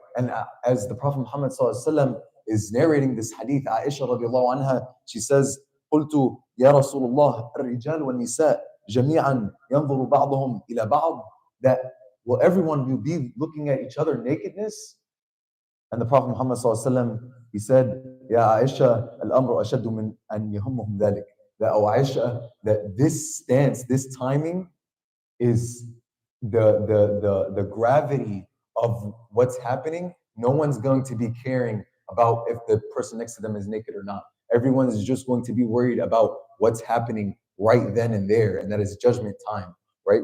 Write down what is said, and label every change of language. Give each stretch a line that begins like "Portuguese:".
English: And as the Prophet Muhammad ﷺ is narrating this hadith, Aisha radiallahu anha, she says,
Arabic: قلت يا رسول الله الرجال والنساء جميعا ينظر بعضهم إلى بعض,
English: that will everyone be looking at each other nakedness? And the Prophet Muhammad ﷺ, he said,
Arabic: يا عائشة الأمر أشد من أن يهمهم ذلك.
English: That, oh Aisha, that this stance, this timing is the gravity of what's happening. No one's going to be caring about if the person next to them is naked or not. Everyone is just going to be worried about what's happening right then and there, and that is judgment time, right?